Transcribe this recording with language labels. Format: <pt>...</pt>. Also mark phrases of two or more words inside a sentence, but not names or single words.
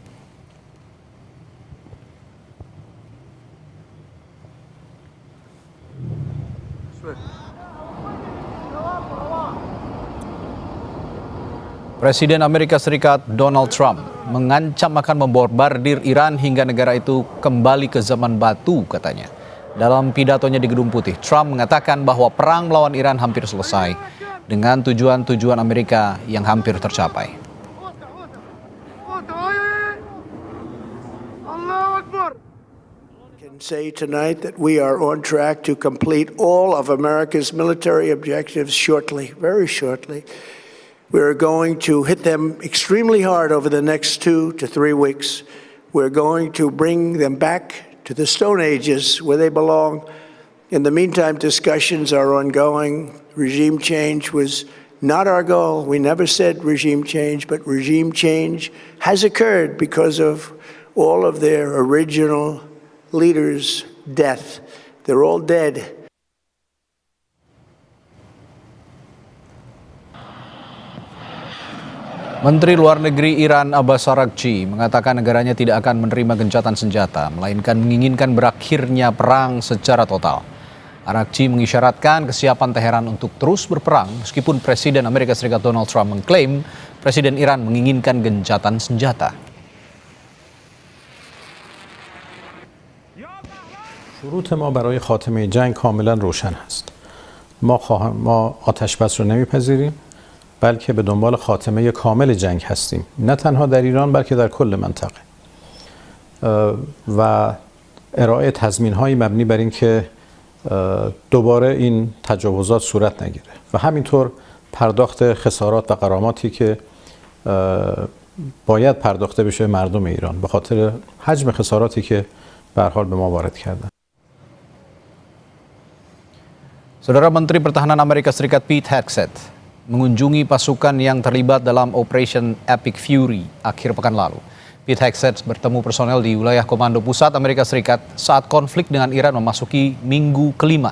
<id>Presiden Amerika Serikat Donald Trump mengancam akan membombardir Iran hingga negara itu kembali ke zaman batu, katanya. Dalam pidatonya di Gedung Putih, Trump mengatakan bahwa perang melawan Iran hampir selesai dengan tujuan-tujuan Amerika yang hampir tercapai.</id> <en>Say tonight that we are on track to complete all of America's military objectives shortly, very shortly. We're going to hit them extremely hard over the next 2 to 3 weeks. We're going to bring them back to the Stone Ages where they belong. In the meantime, discussions are ongoing. Regime change was not our goal. We never said regime change, but regime change has occurred because of all of their original leaders' death. They're all dead.</en> <id>Menteri Luar Negeri Iran Abbas Araghchi mengatakan negaranya tidak akan menerima gencatan senjata, melainkan menginginkan berakhirnya perang secara total. Araghchi mengisyaratkan kesiapan Teheran untuk terus berperang meskipun Presiden Amerika Serikat Donald Trump mengklaim Presiden Iran menginginkan gencatan senjata.</id> <fa>شروط ما برای خاتمه جنگ کاملا روشن است. ما آتش بس رو نمیپذیریم، بلکه به دنبال خاتمه کامل جنگ هستیم، نه تنها در ایران بلکه در کل منطقه، و ارائه تضمین‌هایی مبنی بر اینکه دوباره این تجاوزات صورت نگیره و همینطور پرداخت خسارات و غراماتی که باید پرداخته بشه مردم ایران به خاطر حجم خساراتی که به هر حال به ما وارد کردن.</fa> <id>Saudara Menteri Pertahanan Amerika Serikat Pete Hegseth mengunjungi pasukan yang terlibat dalam Operation Epic Fury akhir pekan lalu. Pete Hegseth bertemu personel di wilayah Komando Pusat Amerika Serikat saat konflik dengan Iran memasuki minggu kelima.</id>